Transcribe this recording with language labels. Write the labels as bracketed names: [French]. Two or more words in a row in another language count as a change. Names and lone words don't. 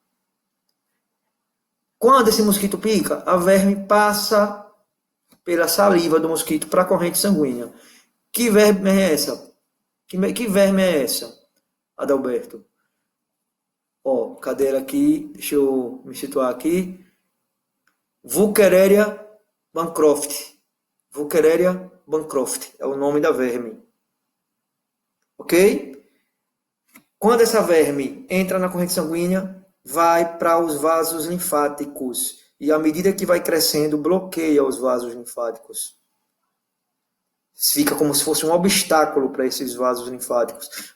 [Portuguese] Quando esse mosquito pica, a verme passa pela saliva do mosquito para a corrente sanguínea. Que verme é essa? Que verme é essa, Adalberto? Ó, cadê ela aqui? Deixa eu me situar aqui. Wuchereria bancroft. Wuchereria bancroft é o nome da verme. Ok? Quando essa verme entra na corrente sanguínea, vai para os vasos linfáticos. E à medida que vai crescendo, bloqueia os vasos linfáticos. Fica como se fosse um obstáculo para esses vasos linfáticos.